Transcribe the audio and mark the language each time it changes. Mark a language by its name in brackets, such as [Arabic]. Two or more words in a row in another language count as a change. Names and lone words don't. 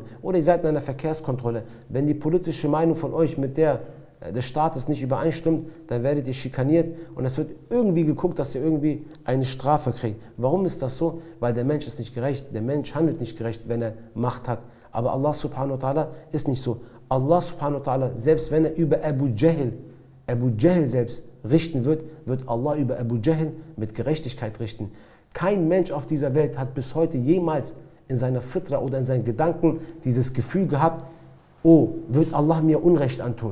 [German] Oder ihr seid in einer Verkehrskontrolle. Wenn die politische Meinung von euch mit der des Staates nicht übereinstimmt, dann werdet ihr schikaniert und es wird irgendwie geguckt, dass ihr irgendwie eine Strafe kriegt. Warum ist das so? Weil der Mensch ist nicht gerecht. Der Mensch handelt nicht gerecht, wenn er Macht hat. Aber Allah [Arabic] سبحانه وتعالى [German] ist nicht so. Allah [Arabic] سبحانه وتعالى, [German] selbst wenn er über Abu Jahl selbst richten wird, wird Allah über Abu Jahl mit Gerechtigkeit richten. Kein Mensch auf dieser Welt hat bis heute jemals in seiner Fitra oder in seinen Gedanken dieses Gefühl gehabt, oh, wird Allah mir Unrecht antun?